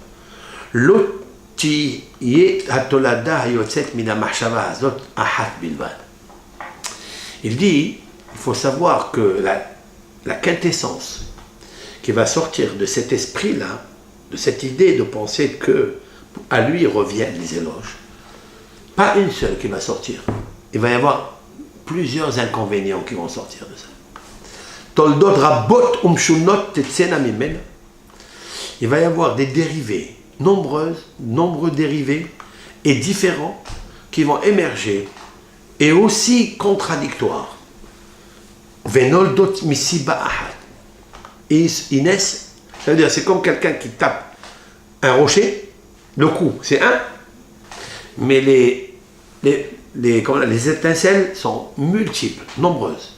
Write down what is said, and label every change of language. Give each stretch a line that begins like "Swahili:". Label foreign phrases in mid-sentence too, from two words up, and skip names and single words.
French: il dit, il faut savoir que la quintessence qui va sortir de cet esprit-là, de cette idée de penser que à lui reviennent les éloges, pas une seule qui va sortir. Il va y avoir plusieurs inconvénients qui vont sortir de ça.
Hebrew: תולדות רבות ומשונות תצאנה ממנה.
French: Il va y avoir des dérivés, nombreux dérivés et différents qui vont émerger et aussi contradictoires.
Hebrew: ונולדות מסיבה אחת.
French: Ils naissent, ça veut dire c'est comme quelqu'un qui tape un rocher, le coup c'est un, mais les étincelles sont multiples, nombreuses.